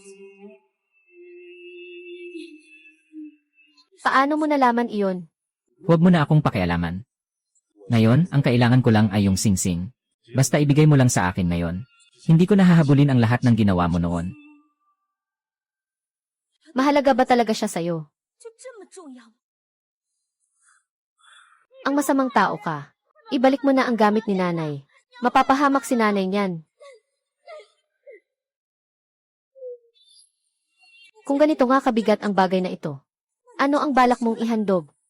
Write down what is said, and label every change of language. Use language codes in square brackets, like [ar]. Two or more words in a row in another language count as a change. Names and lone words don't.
[tl] Paano mo nalaman iyon? Huwag mo na akong pakialaman. Ngayon, ang kailangan ko lang ay yung singsing. Basta ibigay mo lang sa akin ngayon. Hindi ko nahahabulin ang lahat ng ginawa mo noon. Mahalaga ba talaga siya sa'yo? [zh] 就这么重要吗？ [tl] Ang masamang tao ka. Ibalik mo na ang gamit ni nanay. Mapapahamak si nanay niyan. Kung ganito nga kabigat ang bagay na ito, ano ang balak mong ihandog?